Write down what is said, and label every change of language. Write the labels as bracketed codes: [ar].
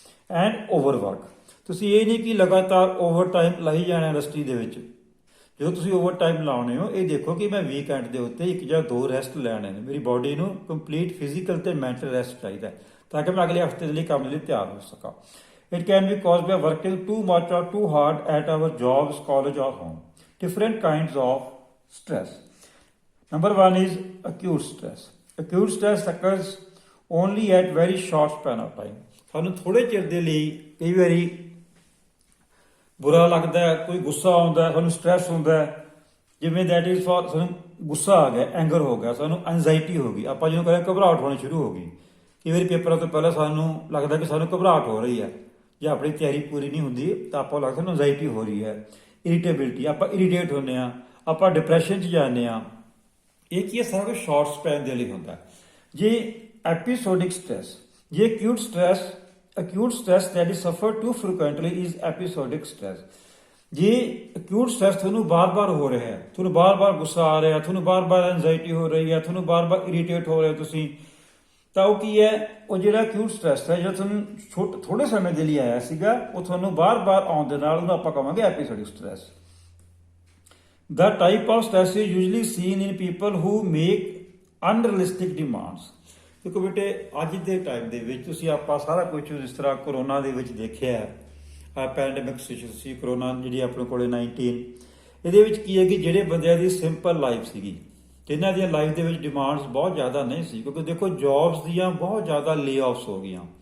[en] and overwork, [pa] ਤੁਸੀਂ ਇਹ ਨਹੀਂ ਕਿ ਲਗਾਤਾਰ ਓਵਰ ਟਾਈਮ ਲਾਈ ਜਾਣਾ ਇੰਡਸਟਰੀ ਦੇ ਵਿੱਚ। ਜਦੋਂ ਤੁਸੀਂ ਓਵਰ ਟਾਈਮ ਲਾਉਣੇ ਹੋ, ਇਹ ਦੇਖੋ ਕਿ ਮੈਂ ਵੀਕਐਂਡ ਦੇ ਉੱਤੇ 1 ਜਾਂ 2 ਰੈਸਟ ਲੈਣੇ ਨੇ। ਮੇਰੀ ਬਾਡੀ ਨੂੰ ਕੰਪਲੀਟ ਫਿਜ਼ੀਕਲ ਤੇ ਮੈਂਟਲ ਰੈਸਟ ਚਾਹੀਦਾ ਤਾਂ ਕਿ ਮੈਂ ਅਗਲੇ ਹਫਤੇ ਦੇ ਲਈ ਕੰਮ ਲਈ ਤਿਆਰ ਹੋ ਸਕਾਂ। [en] It can be caused by working too much or too hard at our jobs, college, or home. Different kinds of stress. Number one is acute stress. Acute stress occurs only at very short span of time. [pa] ਸਾਨੂੰ ਥੋੜੇ ਚਿਰ ਦੇ ਲਈ ਕਈ ਵਾਰੀ ਬੁਰਾ ਲੱਗਦਾ ਹੈ, ਕੋਈ ਗੁੱਸਾ ਆਉਂਦਾ ਹੈ, ਸਾਨੂੰ ਸਟ੍ਰੈਸ ਹੁੰਦਾ ਹੈ, ਜਿਵੇਂ [en] that is for [pa] ਸਾਨੂੰ ਗੁੱਸਾ ਆ ਗਿਆ, ਐਂਗਰ ਹੋ ਗਿਆ, ਸਾਨੂੰ ਐਂਜ਼ਾਈਟੀ ਹੋ ਗਈ, ਆਪਾਂ ਜਿਹਨੂੰ ਕਹਿੰਦੇ ਘਬਰਾਹਟ ਹੋਣੀ ਸ਼ੁਰੂ ਹੋ ਗਈ। ਕਈ ਵਾਰੀ ਪੇਪਰਾਂ ਤੋਂ ਪਹਿਲਾਂ ਸਾਨੂੰ ਲੱਗਦਾ ਕਿ ਸਾਨੂੰ ਘਬਰਾਹਟ ਹੋ ਰਹੀ ਹੈ, ਜੇ ਆਪਣੀ ਤਿਆਰੀ ਪੂਰੀ ਨਹੀਂ ਹੁੰਦੀ ਤਾਂ ਆਪਾਂ ਲੱਗਦਾ ਸਾਨੂੰ ਐਂਜ਼ਾਈਟੀ ਹੋ ਰਹੀ ਹੈ, ਇਰੀਟੇਬਿਲਿਟੀ, ਆਪਾਂ ਇਰੀਟੇਟ ਹੁੰਦੇ ਹਾਂ, ਆਪਾਂ ਡਿਪਰੈਸ਼ਨ 'ਚ ਜਾਂਦੇ ਹਾਂ। ਇਹ ਕੀ ਹੈ, ਸਾਰਾ ਕੁਝ ਸ਼ਾਰਟ ਸਪੈਨ ਦੇ ਲਈ ਹੁੰਦਾ। ਜੇ ਐਪੀਸੋਡਿਕ ਸਟ੍ਰੈਸ, ਜੇ [en] acute stress that is suffered too frequently is episodic stress. [pa] ਜੇ acute stress ਤੁਹਾਨੂੰ ਬਾਰ-ਬਾਰ ਹੋ ਰਿਹਾ ਹੈ, ਤੁਹਾਨੂੰ ਬਾਰ-ਬਾਰ ਗੁੱਸਾ ਆ ਰਿਹਾ, ਤੁਹਾਨੂੰ ਬਾਰ-ਬਾਰ ਐਂਜ਼ਾਈਟੀ ਹੋ ਰਹੀ ਹੈ, ਤੁਹਾਨੂੰ ਬਾਰ-ਬਾਰ ਇਰੀਟੇਟ ਹੋ ਰਹੇ ਤੁਸੀਂ, ਤਾਂ ਉਹ ਕੀ ਹੈ, ਉਹ ਜਿਹੜਾ acute stress ਹੈ, ਜੋ ਤੁਹਾਨੂੰ ਥੋੜੇ ਸਮੇਂ ਦੇ ਲਈ ਆਇਆ ਸੀਗਾ, ਉਹ ਤੁਹਾਨੂੰ ਬਾਰ-ਬਾਰ ਆਉਣ ਦੇ ਨਾਲ ਉਹਨੂੰ ਆਪਾਂ ਕਹਾਂਗੇ episodic stress. [en] The type of stress is usually seen in people who make unrealistic demands. [pa] ਦੇਖੋ ਬੇਟੇ, ਅੱਜ ਦੇ ਟਾਈਮ ਦੇ ਵਿੱਚ ਤੁਸੀਂ ਆਪਾਂ ਸਾਰਾ ਕੁਝ ਜਿਸ ਤਰ੍ਹਾਂ ਕਰੋਨਾ ਦੇ ਵਿੱਚ ਦੇਖਿਆ, ਪੈਂਡੇਮਿਕ ਸਿਚੁਏਸ਼ਨ ਸੀ, ਕਰੋਨਾ ਜਿਹੜੀ ਆਪਣੇ ਕੋਲੇ 19, ਇਹਦੇ ਵਿੱਚ ਕੀ ਹੈ ਕਿ ਜਿਹੜੇ ਬੰਦਿਆਂ ਦੀ ਸਿੰਪਲ ਲਾਈਫ ਸੀਗੀ, ਜਿਨ੍ਹਾਂ ਦੀਆਂ ਲਾਈਫ ਦੇ ਵਿੱਚ ਡਿਮਾਂਡਸ ਬਹੁਤ ਜ਼ਿਆਦਾ ਨਹੀਂ ਸੀ, ਕਿਉਂਕਿ ਦੇਖੋ ਜੌਬਸ ਦੀਆਂ ਬਹੁਤ ਜ਼ਿਆਦਾ ਲੇ-ਆਫਸ ਹੋ ਗਈਆਂ,